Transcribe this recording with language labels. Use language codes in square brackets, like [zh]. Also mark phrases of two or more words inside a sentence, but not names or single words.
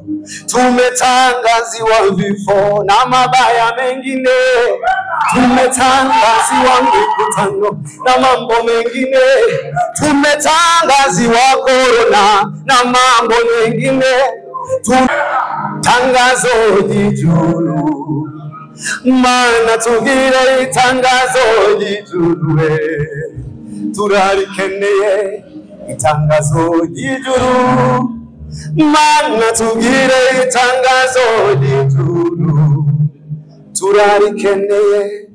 [sw] Tumetangaziwa vifo na mabaya mengine, tumetangaziwa mikutano na mambo mengine, tumetangaziwa korona na mambo mengine. Tangazo jijuru, [rn] mana tugire itangazo jijuru, turarikeneye itangazo jijuru, mana tugire itangazo jijuru, turarikeneye.